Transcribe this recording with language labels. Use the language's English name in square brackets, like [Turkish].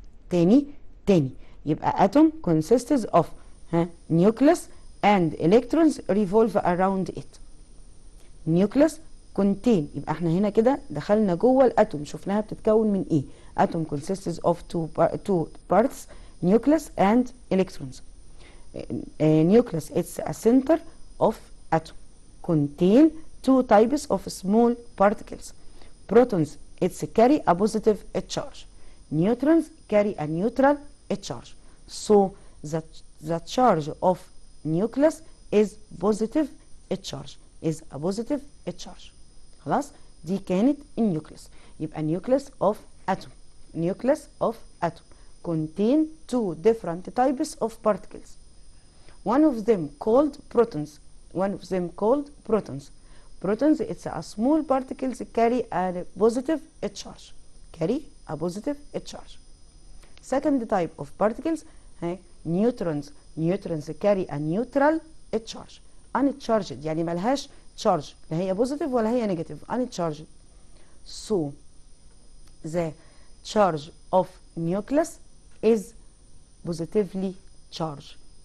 [Arabic] تاني يبقى [English] atom consists of nucleus and electrons revolve around it. nucleus contain. [Arabic] يبقى احنا هنا كده دخلنا جوه الاتوم، شفناها بتتكون من ايه. [English] atom consists of two parts nucleus and electrons. nucleus it's a center of atom. Contain two types of small particles. Protons it's carry a positive charge. Neutrons carry a neutral charge. So the charge of nucleus is positive charge. Is a positive charge. [Arabic] خلاص دي كانت النيوكليس. [English] يبقى nucleus of atom. Nucleus of atom contain two different types of particles. One of them called protons. Protons it's a small particles carry a positive charge. Second type of particles neutrons. Neutrons carry a neutral charge. [Arabic] Uncharged يعني ملهاش charge، لا هي positive ولا هي negative. [English] Uncharged. So the charge of nucleus is positively charged.